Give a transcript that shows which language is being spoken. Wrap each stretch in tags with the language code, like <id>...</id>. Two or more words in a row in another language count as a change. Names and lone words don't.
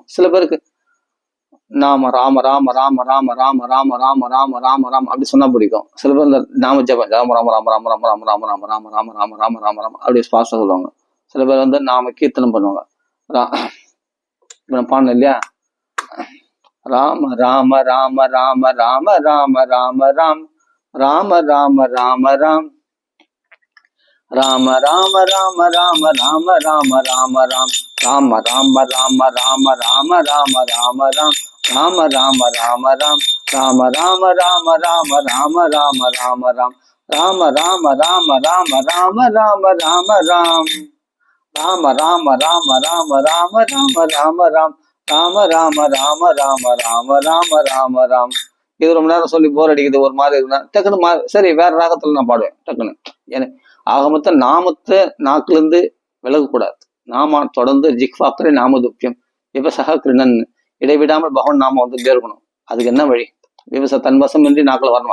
<ta>சில பேருக்கு நாம ராம ராம ராம ராம ராம ராம ராம ராம ராம ராம அப்படி சொன்னா பிடிக்கும். சில பேர் இந்த நாம ஜபம் ராம ராம ராம ராம ராம ராம ராம ராம ராம ராம ராம ராம ராம ராம அப்படி ஃபாஸ்டா சொல்லுவாங்க. சில பேர் வந்து நாம கீர்த்தனம் பண்ணுவாங்க. பாடணும் இல்லையா, ராம ராம ராம ராம ராம ராம ராம ராம் ராம ராம ராம ராம் ராம ராம ராம ராம ராம ராம ராம ராம் ராம ராம ராம ராம ராம ராம ராம ராம் ராம ராம ராம ராம் ராம ராம ராம ராம ராம ராம ராம ராம் ராம ராம ராம ராம ராம ராம ராம ராம் ராம ராம ராம ராம ராம ராம ராம ராம் ராம ராம ராம ராம ராம ராம ராம ராம். இது ரொம்ப நேரம் சொல்லி போர் அடிக்குது, ஒரு மாதிரி இருக்குன்னா டக்குன்னு சரி வேற ராகத்துல நான் பாடுவேன் டக்குன்னு. ஏன்னா ஆக மொத்தம் நாமத்தை நாக்குல இருந்து விலகக்கூடாது. நாம தொடர்ந்து ஜிக்வாக்கரை நாமதுப்பியம் விவசக கிருணன், இடைவிடாமல் பகவான் நாம வந்துட்டே இருக்கணும். அதுக்கு என்ன வழி, விவசாய தன்வசம் இன்றி நாக்கில் வரணும்.</ta>